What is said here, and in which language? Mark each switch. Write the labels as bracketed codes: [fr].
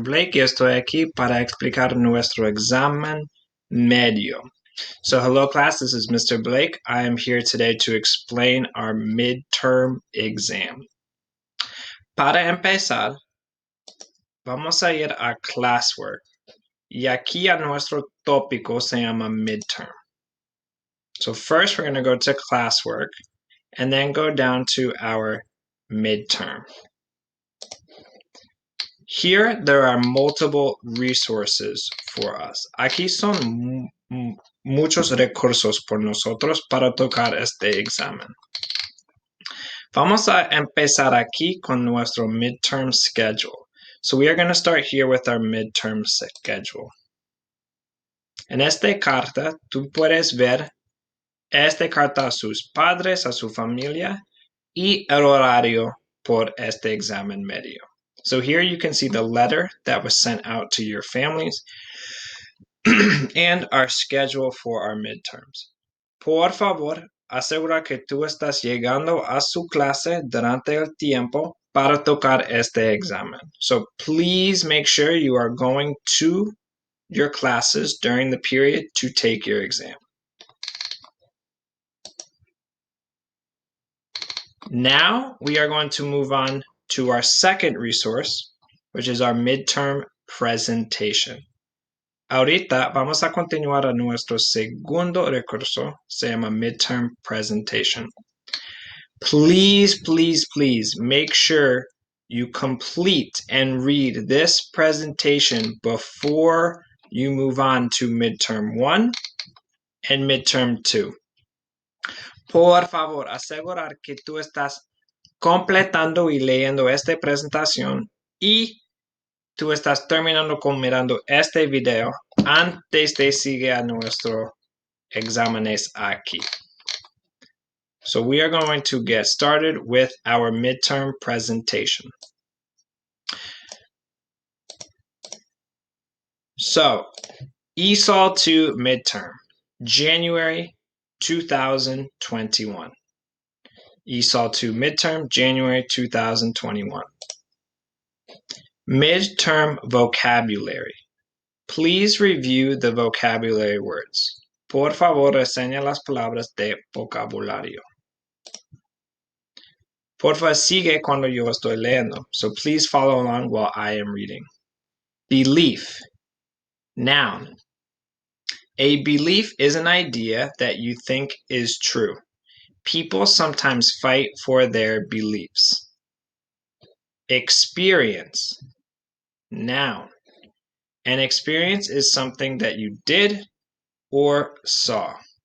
[es] Blake y estoy aquí para explicar nuestro examen medio. [en] So hello class, this is Mr. Blake. I am here today to explain our midterm exam. [es] Para empezar, vamos a ir a classwork. Y aquí a nuestro tópico se llama midterm. [en] So first we're going to go to classwork and then go down to our midterm. Here, there are multiple resources for us. [es] Aquí son muchos recursos por nosotros para tocar este examen. Vamos a empezar aquí con nuestro midterm schedule. [en] So we are going to start here with our midterm schedule. [es] En esta carta, tú puedes ver esta carta a sus padres, a su familia, y el horario por este examen medio. [en] So here you can see the letter that was sent out to your families and our schedule for our midterms. [es] Por favor, asegura que tú estás llegando a su clase durante el tiempo para tocar este examen. [en] So please make sure you are going to your classes during the period to take your exam. Now we are going to move on to our second resource, which is our midterm presentation. [es] Ahorita vamos a continuar a nuestro segundo recurso, se llama midterm presentation. [en] Please, please, please make sure you complete and read this presentation before you move on to midterm 1 and midterm 2. [es] Por favor, asegurar que tú estás completando y leyendo esta presentación y tú estás terminando con mirando este video antes de seguir a nuestro exámenes aquí. [en] So we are going to get started with our midterm presentation. So, ESOL 2 midterm, January 2021. ESOL 2 midterm, January 2021. Midterm vocabulary. Please review the vocabulary words. [es] Por favor, reseña las palabras de vocabulario. Por favor, sigue cuando yo estoy leyendo. [en] So please follow along while I am reading. Belief. Noun. A belief is an idea that you think is true. People sometimes fight for their beliefs. Experience. Noun. An experience is something that you did or saw.